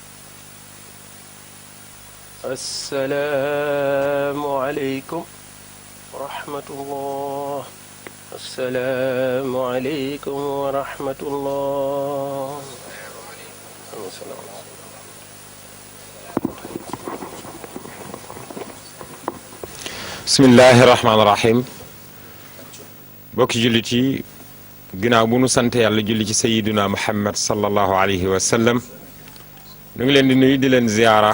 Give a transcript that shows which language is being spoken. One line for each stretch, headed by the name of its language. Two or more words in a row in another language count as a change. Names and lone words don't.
Arabic: السلام عليكم ورحمة الله. السلام عليكم ورحمة الله. بسم الله الرحمن الرحيم.
Wolof: bokki jullit yi ginnaaw bu nu sant yàlla julli ci
Arabic: سيدنا محمد صلى الله عليه وسلم
Wolof: ñu ngi leen di nuyu di leen ziyaara.